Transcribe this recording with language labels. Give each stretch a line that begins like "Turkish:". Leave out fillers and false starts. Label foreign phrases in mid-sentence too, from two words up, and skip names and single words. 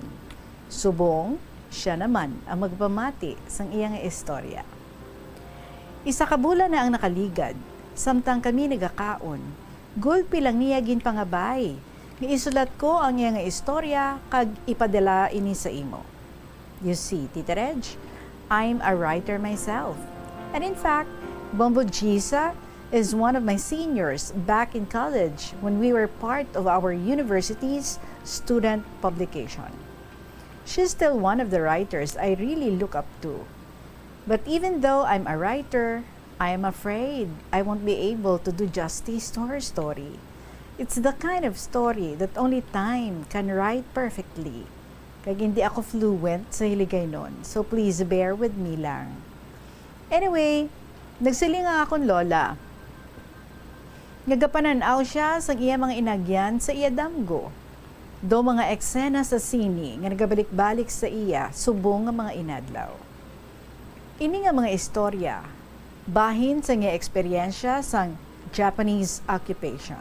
Hiligaynon: Subong, siya naman ang magpamati sang iya nga istorya. Isa ka bulan na ang nakaligad, samtang kami nagakaon. Gulpi lang niya ginpangabay. Isulat ko ang iyang istorya kag ipadala ini sa imo.
English: You see, Tita Reg, I'm a writer myself. And in fact, Bombo Gisa is one of my seniors back in college when we were part of our university's student publication. She's still one of the writers I really look up to. But even though I'm a writer, I am afraid I won't be able to do justice to her story. It's the kind of story that only time can write perfectly.
Hiligaynon: Kag hindi ako fluent sa hiligay nun,
English: so please bear with me lang.
Hiligaynon: Anyway, nagsiling nga akong lola. Nagapananaw siya sa iya mga inagyan sa iya damgo. Do mga eksena sa sini nga nagabalik-balik sa iya, subong nga mga inadlaw. Ini nga mga istorya, bahin sa nga eksperyensya sang
English: Japanese occupation.